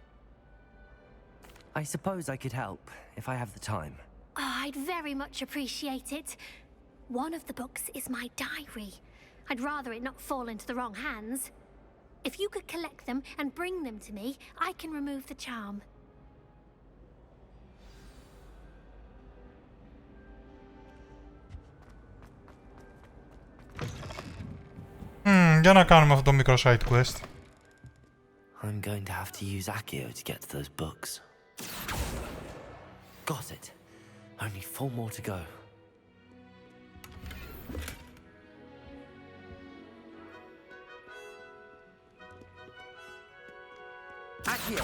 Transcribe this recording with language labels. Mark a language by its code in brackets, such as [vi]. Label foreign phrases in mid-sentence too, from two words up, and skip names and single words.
[en] I suppose I could help, if I have the time. Oh, I'd very much appreciate it. One of the books is my diary. I'd rather it not fall into the wrong hands. If you could collect them and bring them to me, I can remove the charm. [el] Για να κάνουμε αυτό το μικρό [en] side quest. I'm going to have to use Accio to get to those books. Got it. Only 4 more to go. Accio!